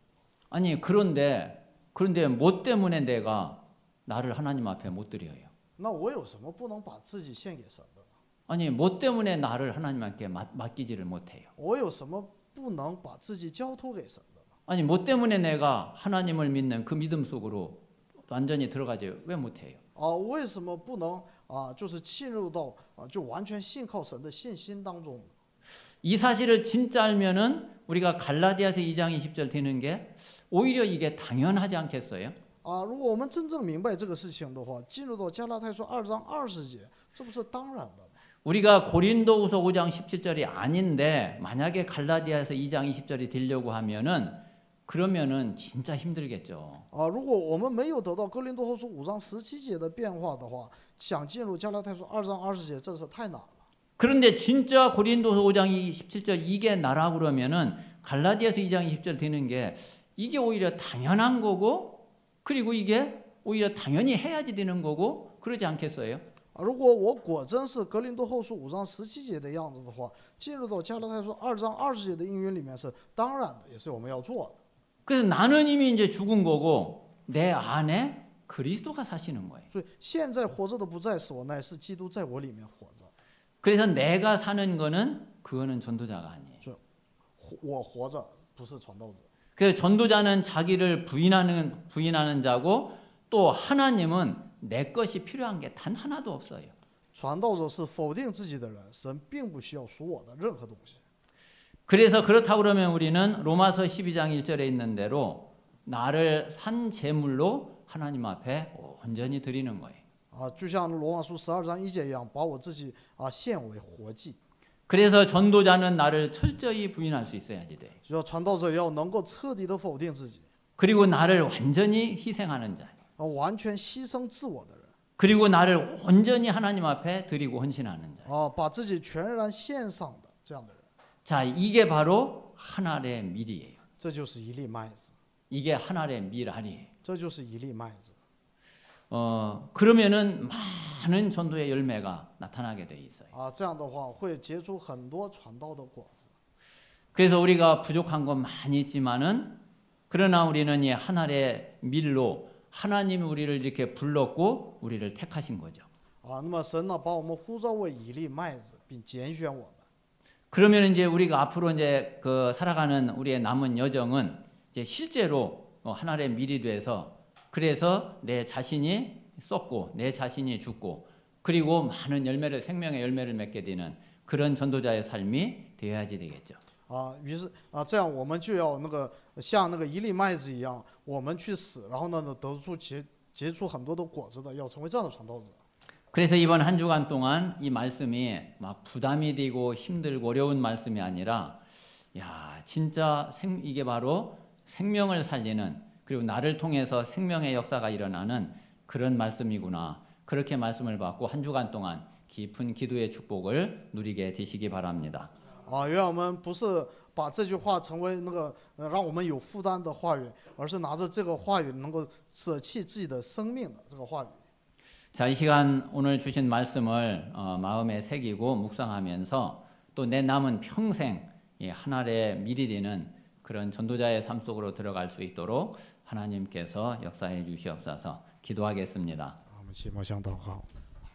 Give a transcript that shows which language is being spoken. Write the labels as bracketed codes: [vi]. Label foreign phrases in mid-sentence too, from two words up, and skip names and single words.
[ko] 아니 그런데 뭐 때문에 내가 나를 하나님 앞에 못 드려요? [zh] 那我有什么不能把自己献给神的呢？ [ko] 아니 뭐 때문에 나를 하나님께 맡기지를 못해요? [zh] 我有什么不能把自己交托给神的呢？ [ko] 아니 뭐 때문에 내가 하나님을 믿는 그 믿음 속으로 완전히 들어가지 왜 못해요? [zh] 为什么不能就是进入到就完全信靠神的信心当中？ [ko] 이 사실을 진짜 알면은 우리가 갈라디아서 2장 20절 되는 게 오히려 이게 당연하지 않겠어요? [zh] 如果我们真正明白这个事情的话，进入到加拉太书2章20节，这不是当然的吗？ [ko] 우리가 고린도후서 5장 17절이 아닌데 만약에 갈라디아서 2장 20절이 되려고 하면은 그러면은 진짜 힘들겠죠. [zh] 如果我们没有得到哥林多后书5章17节的变化的话，想进入加拉太书2章20节，这是太难了。 [ko] 그런데 진짜 고린도서 5장 17절 이게 나라 그러면은 갈라디아서 2장 20절 되는 게 이게 오히려 당연한 거고 그리고 이게 오히려 당연히 해야지 되는 거고 그러지 않겠어요? [zh] 如果我果真是格林多后书5章17节的样子的话，进入到加拉太书2章20节的应允里面是当然的，也是我们要做的。 [ko] 그래서 나는 이미 이제 죽은 거고 내 안에 그리스도가 사시는 거예요. [zh] 所以现在活着的不再是我，乃是基督在我里面活着。 [ko] 그래서 내가 사는 거는 그거는 전도자가 아니에요. [zh] 我活着不是传道者。 [ko] 그래서 전도자는 자기를 부인하는 자고 또 하나님은 내 것이 필요한 게 단 하나도 없어요. [zh] 传道者是否定自己的人，神并不需要属我的任何东西。 [ko] 그래서 그렇다고 그러면 우리는 로마서 12장 1절에 있는 대로 나를 산 제물로 하나님 앞에 온전히 드리는 거예요. [zh] 就像罗马书12章1节一样，把我自己献为活祭。 [ko] 그래서 전도자는 나를 철저히 부인할 수 있어야지 돼. [zh] 就要传道者要能够彻底的否定自己， [ko] 그리고 나를 완전히 희생하는 자. [zh] 完全牺牲自我的人， [ko] 그리고 나를 온전히 하나님 앞에 드리고 헌신하는 자. [zh] 把自己全然献上的这样的人， [ko] 자, 이게 바로 하나의 밀이에요. [zh] 这就是一粒麦子， [ko] 이게 하나의 밀알이에요. [zh] 这就是一粒麦子。 [ko] 그러면은 많은 전도의 열매가 나타나게 돼 있어요. [zh] 这样的话会结出很多传道的果子。 [ko] 그래서 우리가 부족한 건 많이 있지만은 그러나 우리는 이 하나의 밀로 하나님이 우리를 이렇게 불렀고 우리를 택하신 거죠. [zh] 那么神呢，把我们呼召为一粒麦子，并拣选我们。 [ko] 그러면 이제 우리가 앞으로 이제 그 살아가는 우리의 남은 여정은 이제 실제로 하나의 밀이 돼서 그래서 내 자신이 썩고 내 자신이 죽고 그리고 많은 열매를 생명의 열매를 맺게 되는 그런 전도자의 삶이 되어야지 되겠죠. [zh] 于是这样我们就要像那个一粒麦子一样，我们去死，然后呢结出很多的果子的，要成为这样的传道者。 [ko] 그래서 이번 한 주간 동안 이 말씀이 막 부담이 되고 힘들고 어려운 말씀이 아니라 야 진짜 이게 바로 생명을 살리는 그리고 나를 통해서 생명의 역사가 일어나는 그런 말씀이구나. 그렇게 말씀을 받고 한 주간 동안 깊은 기도의 축복을 누리게 되시기 바랍니다. [zh] 愿我们不是把这句话成为让我们有负担的话语，而是拿着这个话语能够舍弃自己的生命的这个话语。 [ko] 자, 이 시간 오늘 주신 말씀을 마음에 새기고 묵상하면서 또 내 남은 평생 하나의 밀이 되는 그런 전도자의 삶 속으로 들어갈 수 있도록 하나님께서 역사해 주시옵소서. 기도하겠습니다. [zh] 我们齐默相祷告。